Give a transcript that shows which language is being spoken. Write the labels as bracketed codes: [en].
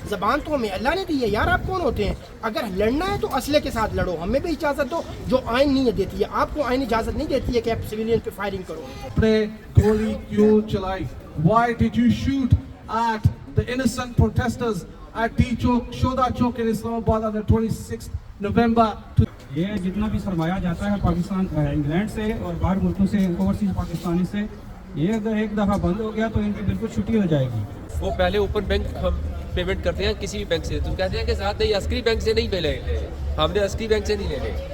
[ur] زبان تو ہمیں اللہ نے دی ہے یار, آپ کون ہوتے ہیں؟ اگر لڑنا ہے تو اسلحے کے ساتھ لڑو, ہمیں بھی اجازت دو جو آئین نہیں دیتی ہے. آپ کو آئین اجازت نہیں دیتی ہے کہ آپ سویلین پہ فائرنگ کرو. اپنے گولی کیوں چلائی؟ [en] Why did you shoot at the innocent protesters at D Chowk, Shoda Chowk in Islamabad on the 26th November? [ur] یہ جتنا بھی سرمایہ جاتا ہے پاکستان انگلینڈ سے اور باہر ملکوں سے اوورسیز پاکستانی سے, یہ اگر ایک دفعہ بند ہو گیا تو ان کی بالکل چھٹی ہو جائے گی. وہ پہلے اوپن بینک ہم پیمنٹ کرتے ہیں کسی بھی بینک سے, تو کہتے ہیں کہ ساتھ نہیں عسکری بینک سے نہیں ملے, ہم نے عسکری بینک سے نہیں لینے.